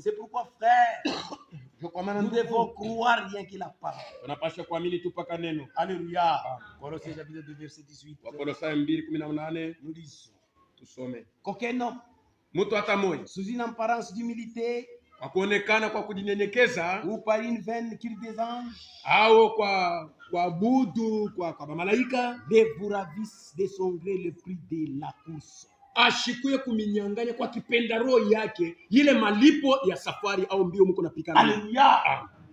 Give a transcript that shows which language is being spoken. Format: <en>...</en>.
<fr>C'est pourquoi, frère,</fr> <sw>Ndio kwa maana</sw> <fr>nous</fr> <sw>ndugu,</sw> <fr>devons croire rien que la parole.</fr> <sw>tunapasha kuamini tu paka neno.</sw> <fr>Alléluia. Colossiens chapitre 2, verset 18.</fr> <sw>Wakolosai 2:18</sw> <fr>Nous disons</fr> <sw>tusome.</sw> <fr>qu'aucun homme,</fr> <sw>Mtu hata moja</sw> <fr>sous une apparence d'humilité</fr> <sw>kwa kuonekana kwa kujinyenyekeza</sw> <fr>ou par une vaine cure des anges,</fr> <sw>au kwa budu kwa malaika</sw> <fr>ne vous ravisse de son gré le prix de la course.</fr> <sw>ashikuye kuminyanganya kwa kipenda roho yake ile malipo ya safari au mbio mko napikana. Alléluia.</sw>